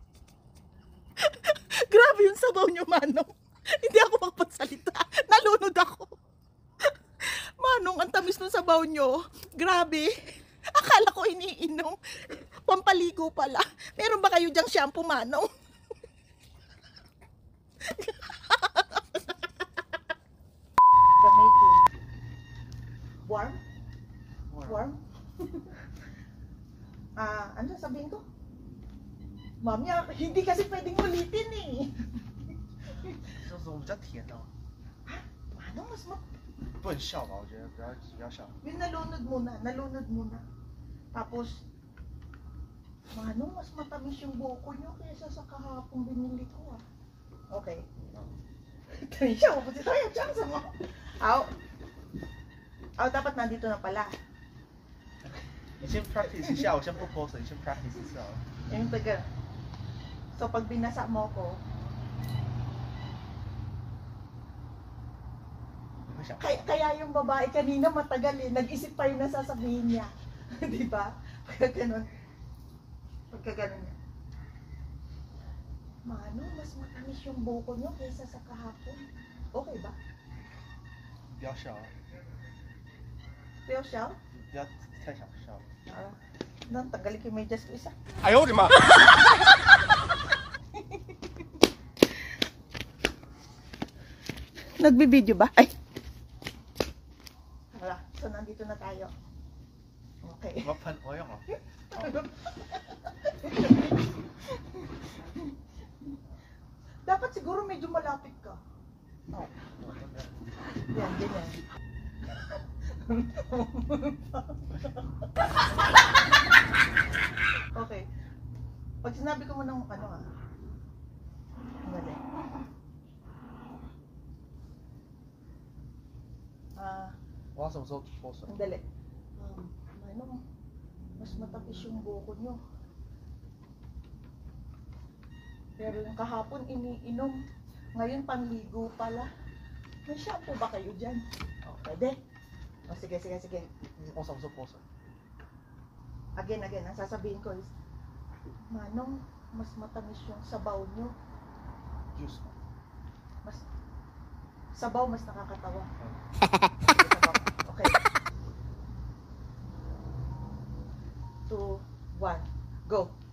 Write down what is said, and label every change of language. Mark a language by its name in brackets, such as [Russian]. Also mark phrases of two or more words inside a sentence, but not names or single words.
[Filipino] Grabe yung sabaw nyo, Manong. Hindi ako magpagsalita. Nalunod ako. Manong, ang tamis ng sabaw nyo. Grabe. Akala ko iniinom. Pampaligo pala. Meron ba kayo dyang shampoo, Manong? [English] The making. Warm? Warm? [Filipino] Ano sabihin ko? Mami, hindi kasi pwedeng ulitin eh. [Chinese] 就是我们比较甜哦， [Filipino] Manong, mas [Chinese] 不能笑吧？我觉得不要笑。 [Filipino] Yung nalunod muna. Tapos, Manong, mas matamis yung buko nyo kaysa sa kahapong binili ko ah. Okay. [Chinese] 等一下，我不知道要讲什么。 [Filipino] 好，dapat nandito na pala. [Chinese] 你先 practice 一下，我先不 pose， 你先 practice 一下。 [Filipino] Yung taga. So, pag binasa mo ko, [Chinese] 你会想， [Filipino] kaya yung babae kanina matagal eh, nag-isip pa yung nasasabihin niya. Di ba? Pagka ganun. Mano, mas matamis yung buko nyo kaysa sa kahapon. Okay ba? [Chinese] 不要笑啊， [Filipino] Pero siya? [Chinese] 不要太想笑。 [Filipino] Tanggalin ko yung medyas ko isa. [Chinese] 哎呦我的妈！ [Filipino] Nagbi-video ba? Ay! Wala. So, nandito na tayo. Okay. [Chinese] 我要喷，我用哦。 [Filipino] Dapat siguro medyo malapit ka. Oh. Yan, ganyan. Okay. Pag sinabi ko mo ng ano ah. Dali. [Chinese] 我要什么时候脱水？ [Filipino] Dali. Ano, mas matapis yung buko nyo. Pero yung kahapon iniinom. Ngayon panligo pala. May shampoo ba kayo dyan? Oh, pwede. Oh, sige. [Chinese] 我什么时候脱水？ [Filipino] Again, ang sasabihin ko is, Manong, mas matamis yung sabaw nyo. [Chinese] Juice 吗？ [Filipino] Mas, sabaw mas nakakatawa. [Chinese] 嗯。 [English] Okay. 2, 1, go.